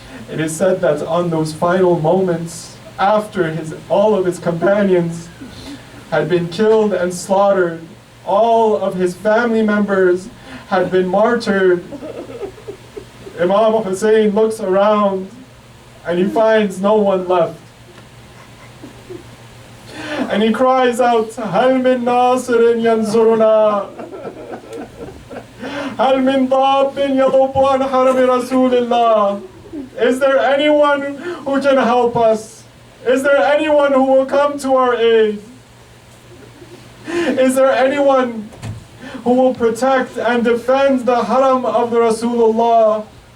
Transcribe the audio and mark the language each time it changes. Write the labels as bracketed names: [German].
[English] It is said that on those final moments, after all of his companions had been killed and slaughtered, all of his family members had been martyred, Imam Hussein looks around and he finds no one left. [Arabic] And he cries out, هل من ناصر ينصرنا هل من ضاب يضب عن حرم رسول الله. [English] Is there anyone who can help us? Is there anyone who will come to our aid? Is there anyone who will protect and defend the haram of the Rasulullah?